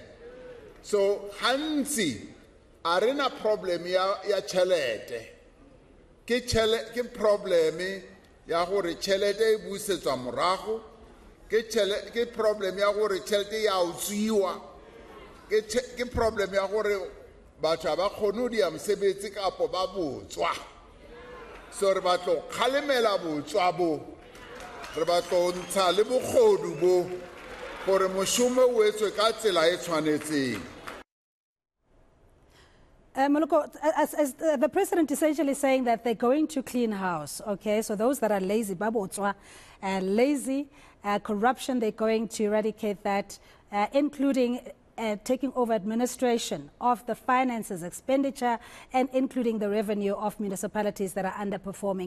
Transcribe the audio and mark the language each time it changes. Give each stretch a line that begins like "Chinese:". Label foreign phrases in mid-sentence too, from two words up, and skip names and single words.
Southern Sotho: So hantsi arena problem ya tšhelete ke problem ya gore tšhelete e busetswa morago, ke problem ya gore tšhelete ya utswiwa, ke problem ya gore batho ba kgone dia mosebetsi kapo ba botswa. So re batlo kgalemela botswa bo, re batlo ntsha le bogodu bo gore moshumo o etswe ka tsela e tshwanetseng.
English: Moloko, as the president essentially saying that they're going to clean house, okay? So those that are lazy, babotswa, lazy, corruption, they're going to eradicate that, including taking over administration of the finances, expenditure, and including the revenue of municipalities that are underperforming.